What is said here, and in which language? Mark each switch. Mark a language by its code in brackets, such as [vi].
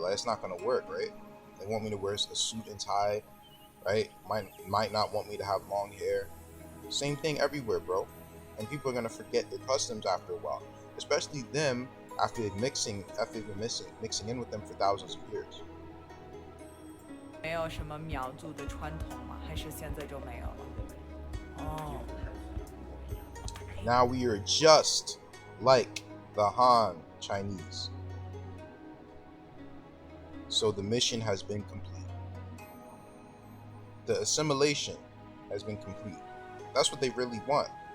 [en] Like, it's not gonna work, right? They want me to wear a suit and tie, right? Might not want me to have long hair. Same thing everywhere, bro. And people are gonna forget their customs after a while, especially them after they've been mixing in with them for thousands of years. [zh] 没有什么苗族的传统吗？还是现在就没有了？哦。 [en] Now we are just like the Han Chinese. So the mission has been complete. The assimilation has been complete. That's what they really want.